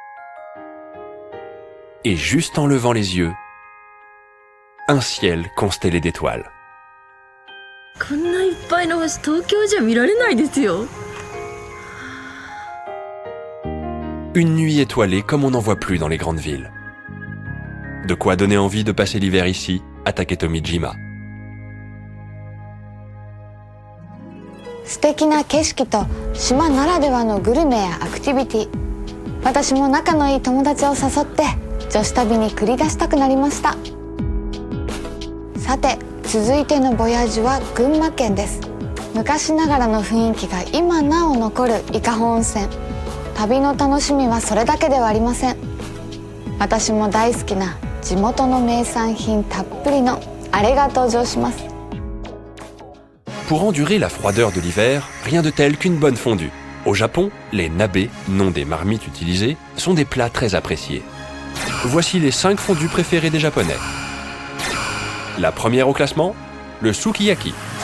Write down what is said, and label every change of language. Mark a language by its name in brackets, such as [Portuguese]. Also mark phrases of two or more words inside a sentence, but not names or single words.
[French] Et juste en levant les yeux, un ciel constellé d'étoiles. Une nuit étoilée comme on n'en voit plus dans les grandes villes. De quoi donner envie de passer l'hiver ici, à Taketomijima. [Japanese] 素敵な景色と島ならではのグルメやアクティビティ、私も仲のいい友達を誘って女子旅に繰り出したくなりました。さて続いてのボヤージュは群馬県です。昔ながらの雰囲気が今なお残る伊香保温泉。旅の楽しみはそれだけではありません。私も大好きな地元の名産品たっぷりのあれが登場します。 [French] Pour endurer la froideur de l'hiver, rien de tel qu'une bonne fondue. Au Japon, les nabe, nom des marmites utilisées, sont des plats très appréciés. Voici les 5 fondues préférées des Japonais. La première au classement, le sukiyaki.